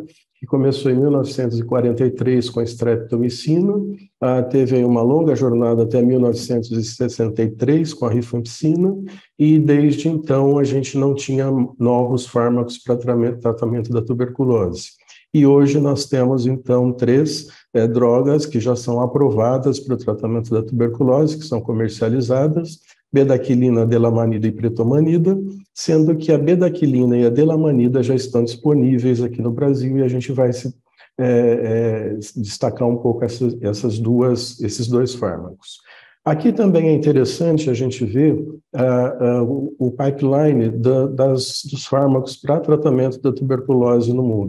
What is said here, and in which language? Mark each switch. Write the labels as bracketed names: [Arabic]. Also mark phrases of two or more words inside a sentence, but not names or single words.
[Portuguese] Que começou em 1943 com a streptomicina, teve uma longa jornada até 1963 com a rifampicina, e desde então a gente não tinha novos fármacos para tratamento da tuberculose. E hoje nós temos, então, 3 drogas que já são aprovadas para o tratamento da tuberculose, que são comercializadas: bedaquilina, delamanida e pretomanida, sendo que a bedaquilina e a delamanida já estão disponíveis aqui no Brasil, e a gente vai destacar um pouco esses 2 fármacos. Aqui também é interessante a gente ver o pipeline dos fármacos para tratamento da tuberculose no mundo.